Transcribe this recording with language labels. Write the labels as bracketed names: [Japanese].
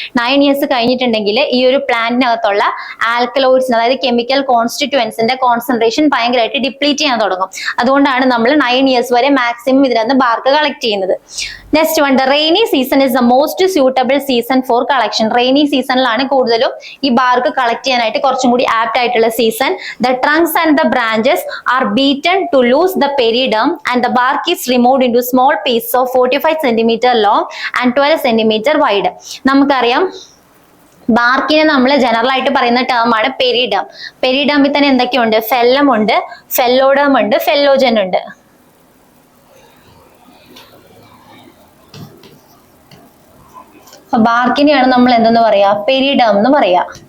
[Malayalam] 9 years കഴിഞ്ഞിട്ടുണ്ടെങ്കിൽ ഈ ഒരു പ്ലാന്റിനകത്തുള്ള ആൽക്കലോയിഡ്സ്, അതായത് കെമിക്കൽ കോൺസ്റ്റിറ്റ്യുവൻസിന്റെ കോൺസെൻട്രേഷൻ ഭയങ്കരമായിട്ട് ഡിപ്ലീറ്റ് ചെയ്യാൻ തുടങ്ങും. അതുകൊണ്ടാണ് നമ്മൾ 9 years വരെ മാക്സിമം ഇതിനകത്ത് ബാർക്ക് കളക്ട് ചെയ്യുന്നത്. [English] Next one, the rainy season is the most suitable season for collection. [Malayalam] Rainy സീസണിലാണ് കൂടുതലും ഈ ബാർക്ക് കളക്ട് ചെയ്യാനായിട്ട് കുറച്ചും കൂടി ആപ്റ്റ് ആയിട്ടുള്ള season. [English] The trunks and the branches are beaten to lose the periderm and the bark is removed into small pieces of 45 centimeter long and 12 centimeter wide. [Malayalam] നമുക്കറിയാം ബാർക്കിനെ നമ്മൾ general ആയിട്ട് പറയുന്ന ടേം ആണ് പെരിഡം. പെരിഡമിൽ തന്നെ എന്തൊക്കെയുണ്ട്, ഫെല്ലം ഉണ്ട്, ഫെല്ലോഡം ഉണ്ട്, ഫെല്ലോജൻ ഉണ്ട്. ബാർക്കിനെയാണ് നമ്മൾ എന്തെന്ന് പറയാ, പെരിഡം എന്ന് പറയാ.